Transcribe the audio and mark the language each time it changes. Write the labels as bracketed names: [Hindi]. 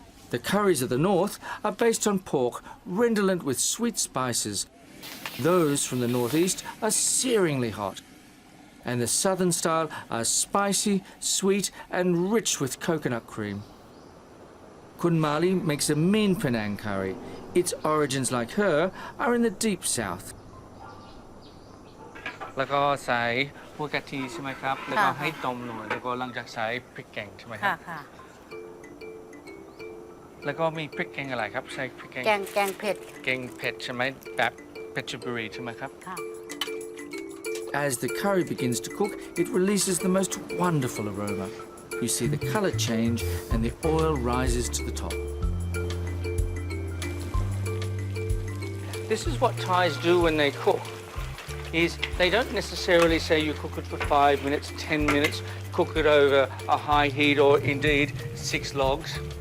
[English] The curries of the north are based on pork, redolent with sweet spices. Those from the northeast are searingly hot. And the southern style are spicy, sweet and rich with coconut cream. Kun Mali makes a mean Penang curry. Its origins, like her, are in the deep south. [Thai] แล้วก็ใส่พวกกะทิใช่ไหมครับ แล้วก็ ค่ะ ให้ต้มหน่อย แล้วก็หลังจากใส่พริกแกงใช่ไหมครั ค่ะ บ ค่ะ แล้วก็มีพริกแกงอะไรครับ ใส่พริกแกง แกงเผ็ด แกงเผ็ดใช่ไหมแบบเพชรบุรีใช่ไหมครับ ค่ะ [English] As the curry begins to cook, it releases the most wonderful aroma. You see the colour change and the oil rises to the top. This is what Thais do when they cook, is they don't necessarily say you cook it for 5 minutes, 10 minutes, cook it over a high heat or indeed 6 logs.